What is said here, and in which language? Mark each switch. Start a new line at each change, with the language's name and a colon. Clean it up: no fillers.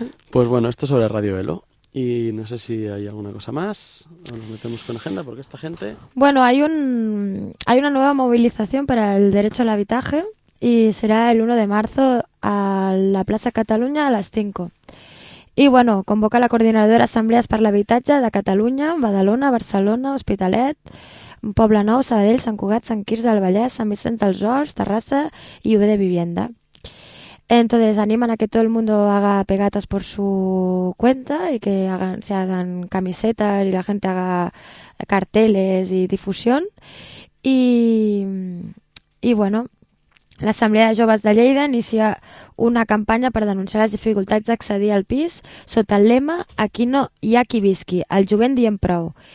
Spanish: Pues bueno, esto sobre Radio Elo. Y no sé si hay alguna cosa más o nos metemos con agenda, porque esta gente... Bueno, hay una nueva movilización para el derecho al habitaje y será el 1 de marzo a la Plaza Cataluña a las 5. Y bueno, convoca la coordinadora Assemblees per l'Habitatge de Catalunya, Badalona, Barcelona, Hospitalet, Poblenou, Sabadell, Sant Cugat, Sant Quirze del Vallès, Sant Vicenç dels Horts, Terrassa i UB de Vivienda. Entonces animan a que todo el mundo haga pegatas por su cuenta y que se hagan camisetas y la gente haga carteles y difusión.
Catalan: Y bueno... L'Assemblea de Joves de Lleida inicia una campanya per denunciar les dificultats d'accedir al pis sota el lema Aquí no hi ha qui visqui, el jovent dient prou.